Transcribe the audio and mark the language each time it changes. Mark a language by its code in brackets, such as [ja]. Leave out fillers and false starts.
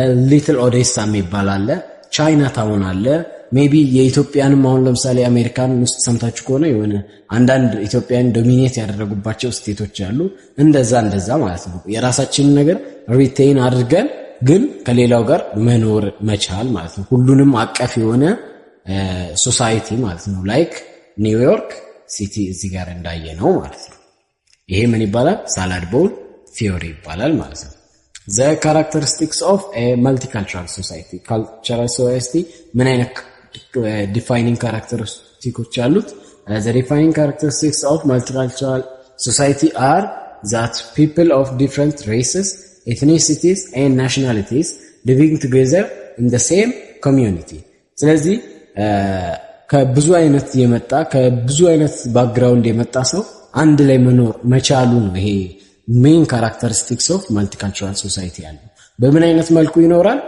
[am] ሊትል ኦዴሳ የሚባል አለ፣ ቻይና ታውን አለ። ሜቢ የኢትዮጵያንም አሁን ለምሳሌ አሜሪካን ውስጥ ሰምታችሁ ከሆነ የሆነ አንዳንድ ኢትዮጵያን ዶሚኔት ያደረጉባቸው ስቴቶች አሉ። እንደዛ ማለት ነው። የራሳችንን ነገር ሪቴይን አድርገን ግን ከሌላው ጋር መኖር መቻል ማለት ነው። ሁሉንም አቀፍ የሆነ ሶሳይቲ ማለት ነው። ላይክ ኒውዮርክ ሲቲ እዚህ ጋር እንዳየ ነው ማለት ነው። ይሄ ምን ይባላል? [en] ሳላድ ቦል ቲዮሪ [am] ይባላል ማለት ነው። [en] the characteristics of a multicultural society cultural society [am] ምን አይነት [en] defining characteristics [am] አሉት? [en] the defining characteristics of multicultural society are that people of different races, ethnicities and nationalities living together in the same community. [am] ስለዚህ ከብዙ አይነት የመጣ ከብዙ አይነት ባክግራውንድ የመጣ ሰው አንድ ላይ መኖር መቻሉ ነው። ይሄ ሜን ካራክተሪስቲክስ ኦፍ ማልቲካልቸራል ሶሳይቲ ያለው በምን አይነት መልኩ ይኖራል?